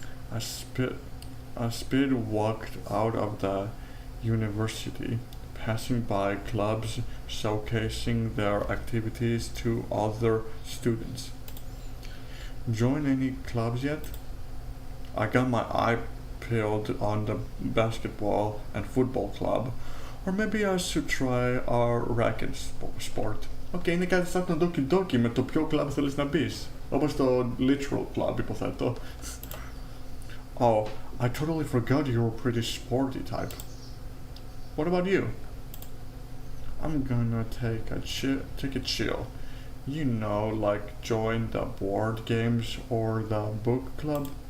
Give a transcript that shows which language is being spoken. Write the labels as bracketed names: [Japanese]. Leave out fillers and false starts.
[English] I speed walked out of the university, passing by clubs showcasing their activities to other students. Join any clubs yet? I got my eye peeled on the basketball and football club, or maybe I should try our racket sport. [Greek] Είναι κάτι σαν το doki με το ποιο club θέλεις να μπεις, όπως το literal club υποθέτω. [English] Oh, I totally forgot you're a pretty sporty type. What about you? I'm gonna take a chill. You know, like join the board games or the book club.